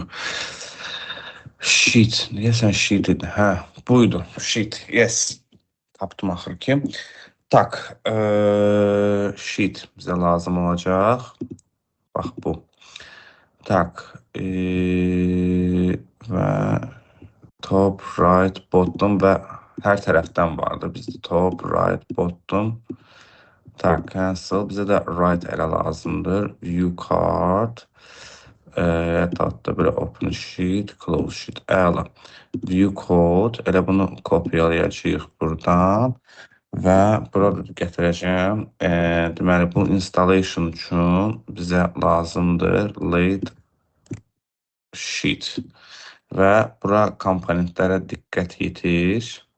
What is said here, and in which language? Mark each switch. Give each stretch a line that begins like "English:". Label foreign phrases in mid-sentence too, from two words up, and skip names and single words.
Azerbaijani: Sheet, deyəsən sheet idi, hə, buydu, sheet, yes. Tapdım axır ki. Tak, sheet bizə lazım olacaq. Bax bu. Tak, və
English: top, right, bottom
Azerbaijani: və hər tərəfdən vardı bizdə
English: top, right, bottom.
Azerbaijani: Tak, cancel. Bizə də right elə lazımdır.
English: View card.
Azerbaijani: Hətta belə
English: open sheet, close sheet.
Azerbaijani: Əla.
English: View code.
Azerbaijani: Elə bunu kopyalayacağıq buradan. Və burada gətirəcəm. Deməli, bu installation üçün bizə lazımdır.
English: Late sheet.
Azerbaijani: Və bura komponentlərə diqqət yetir.